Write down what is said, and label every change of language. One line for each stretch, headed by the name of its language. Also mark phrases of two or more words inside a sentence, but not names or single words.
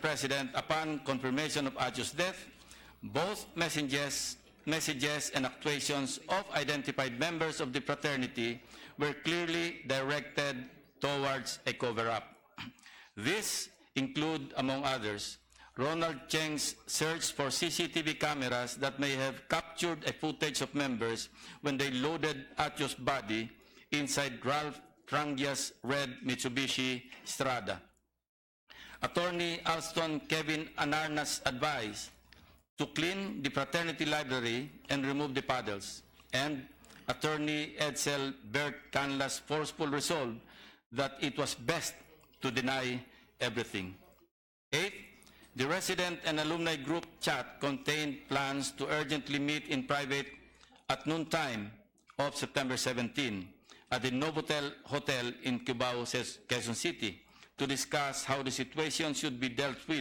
English: President, upon confirmation of Atio's death, both messages and actuations of identified members of the fraternity were clearly directed towards a cover-up. These include, among others, Ronald Cheng's search for CCTV cameras that may have captured a footage of members when they loaded Atio's body inside Ralph Trangia's red Mitsubishi Strada. Attorney Alston Kevin Anarna's advice to clean the fraternity library and remove the paddles, and Attorney Edsel Bert Canla's forceful resolve that it was best to deny everything. 8, the resident and alumni group chat contained plans to urgently meet in private at noontime of September 17 at the Novotel Hotel in Cubao, Quezon City, to discuss how the situation should be dealt with.